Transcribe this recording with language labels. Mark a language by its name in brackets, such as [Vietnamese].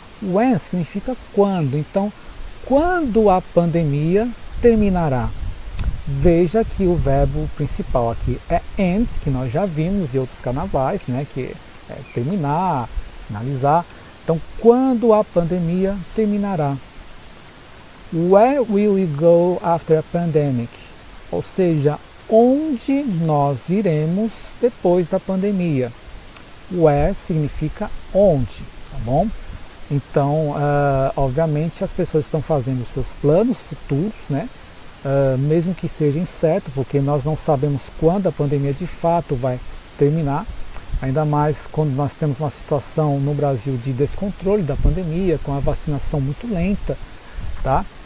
[Portuguese] When significa quando, então quando a pandemia terminará? Veja que o verbo principal aqui é end, que nós já vimos em outros carnavais, né, que é terminar, finalizar. Então, quando a pandemia terminará? [English] Where will we go after a pandemic? [Portuguese] Ou seja, onde nós iremos depois da pandemia? Where significa onde, tá bom? Então, obviamente, as pessoas estão fazendo seus planos futuros, né? Mesmo que seja incerto, porque nós não sabemos quando a pandemia de fato vai terminar, ainda mais quando nós temos uma situação no Brasil de descontrole da pandemia, com a vacinação muito lenta, tá?